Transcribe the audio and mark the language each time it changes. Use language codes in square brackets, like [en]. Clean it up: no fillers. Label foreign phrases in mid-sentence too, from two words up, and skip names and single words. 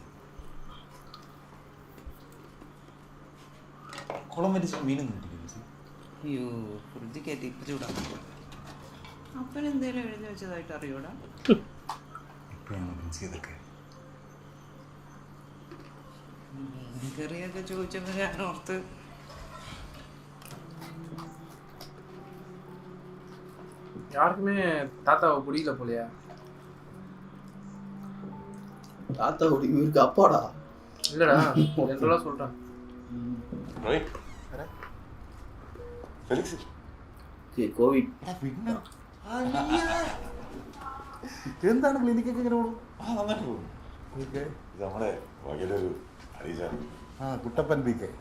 [ml] കുളം വരിച്ച മീനൊന്നും കിട്ടില്ല. അയ്യോ ഫ്രിഡ്ജ് കയറ്റി ഇപ്പം ചൂടാ. അപ്പൻ എന്തേലും എഴുതി വെച്ചതായിട്ട് അറിയൂടാ? ഇപ്പോഴാണ് മനസ്സിലൊക്കെ കറിയൊക്കെ ചോദിച്ചപ്പോൾ ഞാൻ ഓർത്ത് [ta] யாருக்குமே தாத்தாவை பிடிக்கல போலையா? தாத்தா இவருக்கு அப்பாடா. இல்லடா ஜென்ரலாக சொல்கிறேன். [ml] കോവിഡ് എന്താണ് ക്ലിനിക്കൊക്കെ ഇങ്ങനെ പോകും? നന്നായിട്ട് പോകും. ഇത് നമ്മുടെ വകയിലൊരു അരീസാണ്. കുട്ടപ്പൻ പി കെ